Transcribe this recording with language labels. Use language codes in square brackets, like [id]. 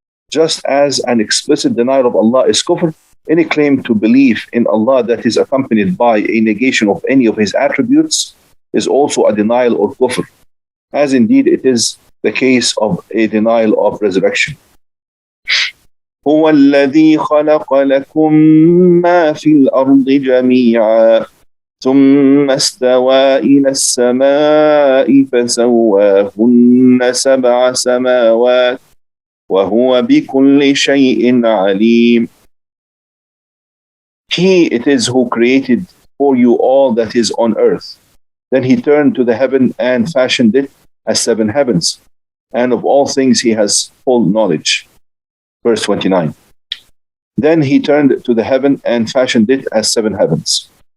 [en] Just as an explicit denial of Allah is kufr, any claim to belief in Allah that is accompanied by a negation of any of His attributes is also a denial or kufr, as indeed it is the case of a denial of resurrection. [ar] هو الذي خلق لكم ما في الأرض جميعا ثم استوى إلى السماء فسواهن سبع سماوات وهو بكل شيء عليم. [en] He it is who created for you all that is on earth. Then He turned to the heaven and fashioned it as seven heavens, and of all things He has full knowledge. Verse 29. Then He turned to the heaven and fashioned it as seven heavens.